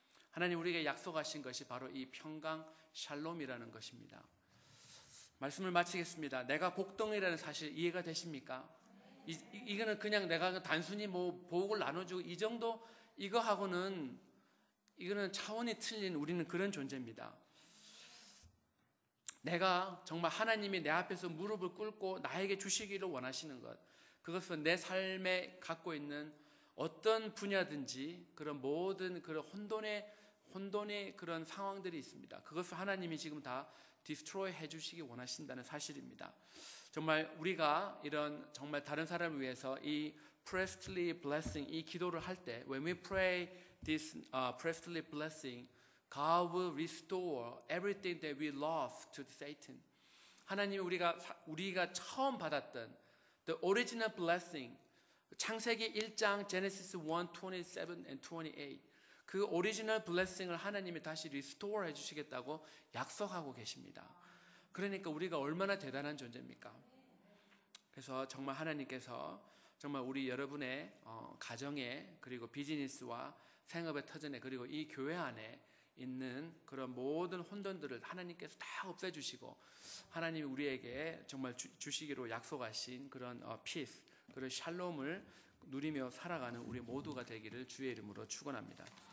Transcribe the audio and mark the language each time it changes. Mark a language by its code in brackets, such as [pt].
[ko] 하나님 우리에게 약속하신 것이 바로 이 평강 샬롬이라는 것입니다. 말씀을 마치겠습니다. 내가 복덩이라는 사실 이해가 되십니까? 이거는 그냥 내가 단순히 뭐 복을 나눠주고 이 정도 이거는 차원이 틀린 우리는 그런 존재입니다. 내가 정말 하나님이 내 앞에서 무릎을 꿇고 나에게 주시기를 원하시는 것, 그것은 내 삶에 갖고 있는 어떤 분야든지 그런 모든 그런 혼돈의 그런 상황들이 있습니다. 그것을 하나님이 지금 다 디스트로이 해주시기 원하신다는 사실입니다. 정말 우리가 이런 정말 다른 사람을 위해서 이 priestly blessing, 이 기도를 할 때 [en] when we pray this priestly blessing, God will restore everything that we lost to Satan. [ko] 하나님 우리가 처음 받았던 [en] the original blessing, [ko] 창세기 1장 [en] Genesis 1:27 and 28, [ko] 그 오리지널 블레싱을 하나님이 다시 리스토어 해주시겠다고 약속하고 계십니다. 그러니까 우리가 얼마나 대단한 존재입니까? 그래서 정말 하나님께서 정말 우리 여러분의 가정에 그리고 비즈니스와 생업의 터전에 그리고 이 교회 안에 있는 그런 모든 혼돈들을 하나님께서 다 없애주시고 하나님이 우리에게 정말 주시기로 약속하신 그런 피스, 그런 샬롬을 누리며 살아가는 우리 모두가 되기를 주의 이름으로 축원합니다.